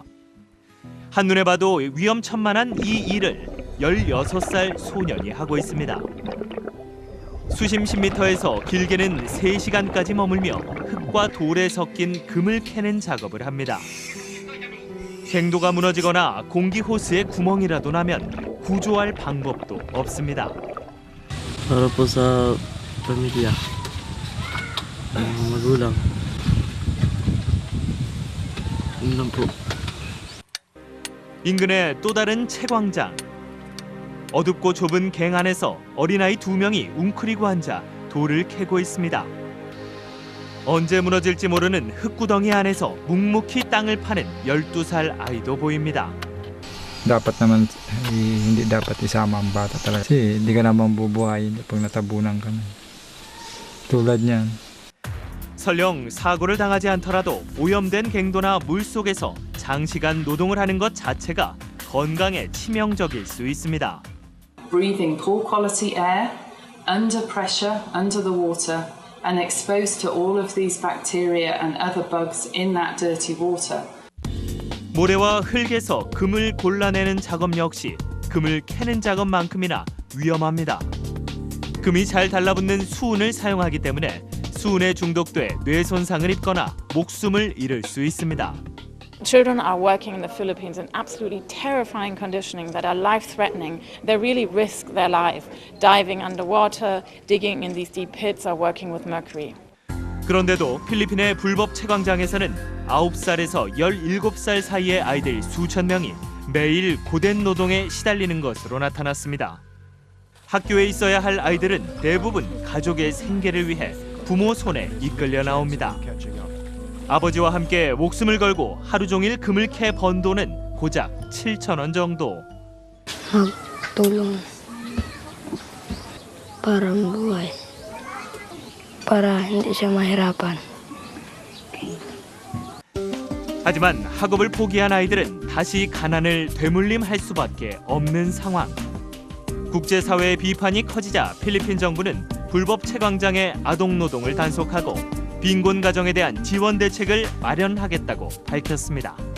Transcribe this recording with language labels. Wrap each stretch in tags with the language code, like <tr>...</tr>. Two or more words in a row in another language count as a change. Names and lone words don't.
<ko>한눈에 봐도 위험천만한 이 일을 16살 소년이 하고 있습니다. 수심 10m에서 길게는 3시간까지 머물며 흙과 돌에 섞인 금을 캐는 작업을 합니다. 갱도가 무너지거나 공기 호스에 구멍이라도 나면 구조할 방법도 없습니다.</ko> <tl>Para po sa pamilya, magulang. Yun lang po.</tl> <ko>인근의 또 다른 채광장. 어둡고 좁은 갱 안에서 어린아이 2명이 웅크리고 앉아 돌을 캐고 있습니다. 언제 무너질지 모르는 흙구덩이 안에서 묵묵히 땅을 파는 12살 아이도 보입니다.</ko> <tl>Dapat naman hindi dapat isama ang bata talaga. Kasi hindi ka naman bubuhayin pag natabunan ka na. tulad niyan.</tl> <ko>설령 사고를 당하지 않더라도 오염된 갱도나 물 속에서 장시간 노동을 하는 것 자체가 건강에 치명적일 수 있습니다.</ko> <en>Breathing poor quality air, under pressure, under the water, and exposed to all of these bacteria and other bugs in that dirty water.</en> <ko>모래와 흙에서 금을 골라내는 작업 역시 금을 캐는 작업만큼이나 위험합니다. 금이 잘 달라붙는 수은을 사용하기 때문에 수은에 중독돼 뇌 손상을 입거나 목숨을 잃을 수 있습니다.</ko> <en>Children are working in the Philippines in absolutely terrifying conditioning that are life-threatening. They really risk their life, diving underwater, digging in these deep pits, or working with mercury.</en> <ko>그런데도 필리핀의 불법 채광장에서는 9살에서 17살 사이의 아이들 수천 명이 매일 고된 노동에 시달리는 것으로 나타났습니다. 학교에 있어야 할 아이들은 대부분 가족의 생계를 위해 부모 손에 이끌려 나옵니다. 아버지와 함께 목숨을 걸고 하루 종일 금을 캐 번 돈은 고작 7,000원 정도.</ko> <tl>Magtulong parang buhay para hindi siya mahirapan.</tl> <ko>하지만 학업을 포기한 아이들은 다시 가난을 되물림할 수밖에 없는 상황. 국제사회의 비판이 커지자 필리핀 정부는 불법 채광장의 아동 노동을 단속하고 빈곤 가정에 대한 지원 대책을 마련하겠다고 밝혔습니다.</ko>